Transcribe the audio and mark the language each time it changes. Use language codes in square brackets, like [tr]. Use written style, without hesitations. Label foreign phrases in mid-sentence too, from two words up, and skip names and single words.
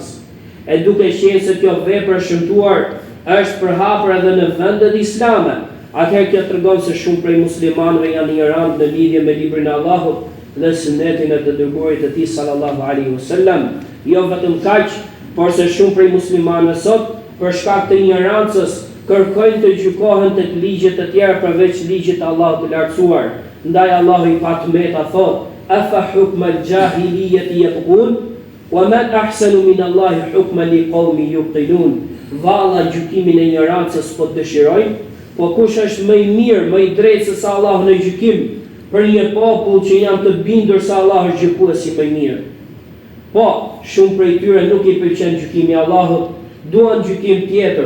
[sq] E duke qenë se kjo vepër e shëmtuar është përhapur edhe në vendet islame, atëherë kjo tregon se shumë prej muslimanëve janë ignorant në lidhje me librin e Allahut dhe sunetin e të dërguarit të tij [ar] صلى الله عليه وسلم, [sq] Jo vetëm kaq, por se shumë prej muslimanëve sot, për shkak të ignorancës, kërkojnë të gjykohen tek ligjet të tjera përveç ligjit të Allahut të lartësuar. Ndaj Allahu i patmeta thot: [ar] "أفحكم الجاهلية يبغون ومن أحسن من الله حكما لقوم يوقنون." [sq] Valla gjykimin e ignorancës po dëshirojnë, po kush është më i mirë, më i drejtë se sa Allahu në gjykim për një popull që janë të bindur se Allahu është gjykuesi më i mirë. Po, shumë prej tyre nuk i pëlqen gjykimi i Allahut, duan gjykim tjetër.